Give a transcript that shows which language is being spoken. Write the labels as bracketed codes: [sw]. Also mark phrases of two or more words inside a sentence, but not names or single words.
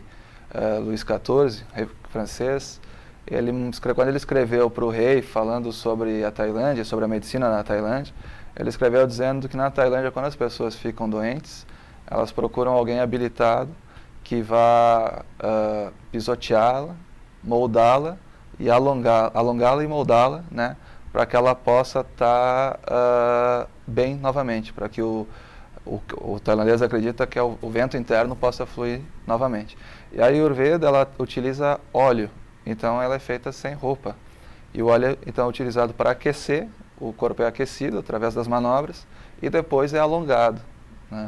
[pt] Luís XIV, rei francês, quando ele escreveu para o rei falando sobre a Tailândia, sobre a medicina na Tailândia, ele escreveu dizendo que na Tailândia, quando as pessoas ficam doentes, elas procuram alguém habilitado que vá pisoteá-la, moldá-la e alongá-la e moldá-la, né, para que ela possa estar bem novamente, para que o tailandês acredita que o vento interno possa fluir novamente. E a Ayurveda, ela utiliza óleo. Então ela é feita sem roupa. E o óleo então é utilizado para aquecer, o corpo é aquecido através das manobras, e depois é alongado, né?